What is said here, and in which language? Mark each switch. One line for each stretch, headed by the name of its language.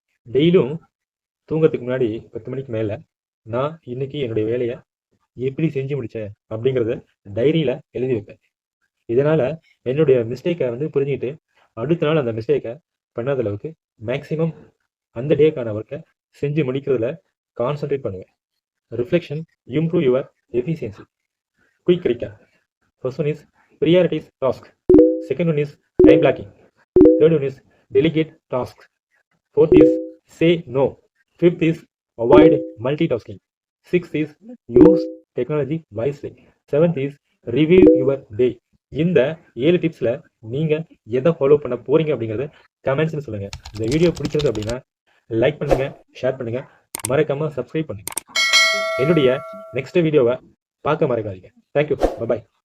Tamil: டெய்லியும் தூங்கறதுக்கு முன்னாடி 10 மணிக்கு மேலே நான் இன்னைக்கு என்னுடைய வேலையை எப்படி செஞ்சு முடித்தேன் அப்படிங்கிறத டைரியில் எழுதி வைப்பேன். இதனால் என்னுடைய மிஸ்டேக்கை புரிஞ்சுக்கிட்டு அடுத்த நாள் அந்த மிஸ்டேக்கை பண்ணாத அளவுக்கு மேக்ஸிமம் அந்த டேக்கான ஒர்க்கை செஞ்சு முடிக்கிறதுல கான்சன்ட்ரேட் பண்ணுவேன்.
English: Reflection improve your efficiency. Quick recap. First one is prioritize task. Second one is time blocking. Third one is delegate tasks. Fourth is say no. Fifth is avoid multitasking. Sixth is use technology wisely. Seventh is review your day.
Tamil: இந்த 7 டிப்ஸ்ல நீங்க எதை follow பண்ண போறீங்க அப்படிங்கறத கமெண்ட்ஸ்ல சொல்லுங்க. இந்த video பிடிச்சிருக்கு அப்படின்னா லைக் பண்ணுங்க, ஷேர் பண்ணுங்க, மறக்காம சப்ஸ்கிரைப் பண்ணுங்க. என்னுடைய நெக்ஸ்ட் வீடியோவை பார்க்க மறக்காதீங்க. தேங்க்யூ. பை.